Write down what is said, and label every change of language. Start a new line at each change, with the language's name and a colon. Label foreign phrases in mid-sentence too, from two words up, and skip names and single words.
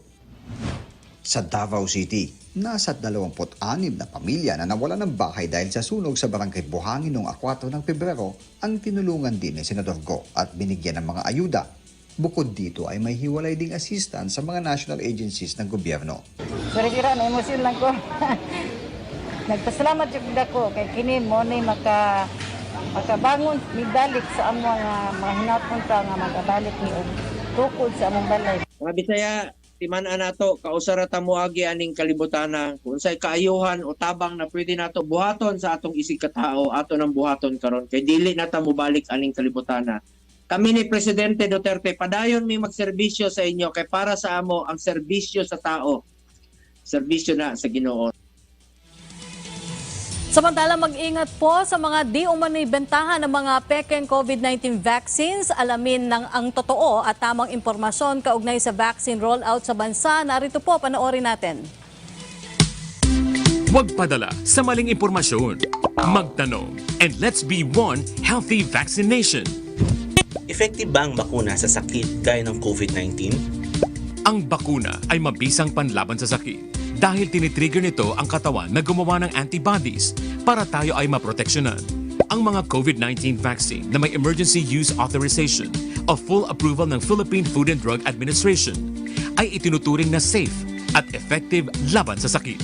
Filipino: Sa Davao City, nasa 26 na pamilya na nawala ng bahay dahil sa sunog sa barangay Buhangin noong 4 ng Pebrero ang tinulungan din ni Senador Go at binigyan ng mga ayuda. Bukod dito ay may hiwalay ding assistance sa mga
English: national agencies
Filipino: ng gobyerno.
Cebuano: Sira-sira na emosyon lang ko. Nagpasalamat jud ako kay kini mo ni makabangon ni balik sa among mga hinapunta nga magabalik ni og tukod sa among balay. Mga Bisaya, timan-an nato kausara ta moagi aning kalibutana kung say kaayuhan o tabang na pwede nato buhaton sa atong isig katao ato nang buhaton karon kay dili na ta mobalik aning kalibutana. Kami ni Presidente Duterte padayon mi magserbisyo sa inyo kay para sa amo ang serbisyo sa tao. Serbisyo na sa Ginoo.
Filipino: Samantala, mag-ingat po sa mga di umano'y bentahan ng mga pekeng COVID-19 vaccines. Alamin ng ang totoo at tamang impormasyon kaugnay sa vaccine rollout sa bansa. Narito po, panoorin natin. Huwag padala sa maling impormasyon. Magtanong.
English: And let's be one healthy vaccination.
Filipino: Effective ba ang bakuna sa sakit gaya ng COVID-19? Ang bakuna ay mabisang panlaban sa sakit dahil tinitrigger nito ang katawan na gumawa ng antibodies para tayo ay maproteksyonan. Ang mga COVID-19 vaccine na may
English: emergency use authorization
Filipino: o
English: full approval
Filipino: ng Philippine Food and Drug Administration ay itinuturing na safe at effective laban sa sakit.